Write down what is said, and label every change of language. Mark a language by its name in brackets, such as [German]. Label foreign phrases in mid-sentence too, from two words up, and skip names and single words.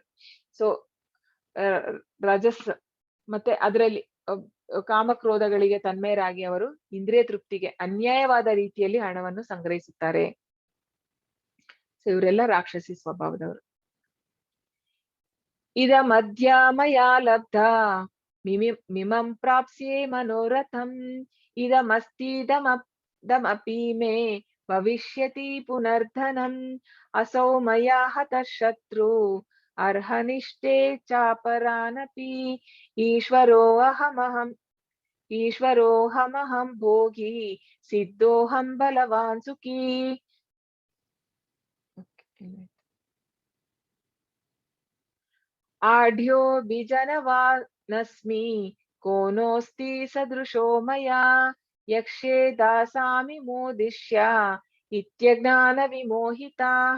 [Kannada] ಸೊ ರಜಸ್ ಮತ್ತೆ ಅದರಲ್ಲಿ ಕಾಮಕ್ರೋಧಗಳಿಗೆ ತನ್ಮಯರಾಗಿ ಅವರು ಇಂದ್ರಿಯ ತೃಪ್ತಿಗೆ ಅನ್ಯಾಯವಾದ ರೀತಿಯಲ್ಲಿ ಹಣವನ್ನು ಸಂಗ್ರಹಿಸುತ್ತಾರೆ. ಸೊ ಇವರೆಲ್ಲ ರಾಕ್ಷಸಿ ಸ್ವಭಾವದವರು. [Sanskrit] ಇದ ಮಧ್ಯ ಮಯಾ ಲಬ್ಧ ಮಿಮಂ ಪ್ರಾಪ್ಸ್ಯೆ ಮನೋರಥಂ ಇದಮಸ್ತಿದಮಪಿ ಮೇ ಭವಿಷ್ಯತಿ ಪುನರ್ಧನಂ ಅಸೌ ಮಯಾ ಹತಃ ಶತ್ರು ಅರ್ಹನಿಷ್ಠೆ ಚಾಪರಾನಪಿ ಈಶ್ವರೋಹಮಹಂ ಭೋಗಿ ಸಿದ್ಧೋಹಂ ಬಲವಾನ್ ಸುಖಿ. ಆಢ್ಯೋ ಬಿಜನವಾನಸ್ಮಿ ಕೋನೋಸ್ತಿ ಸದೃಶೋ ಮಯಾ ಯಕ್ಷೇ ದಾಸಾಮಿ ಮೋದಿಷ್ಯ ಇತ್ಯಜ್ಞಾನ ವಿಮೋಹಿತಾಃ.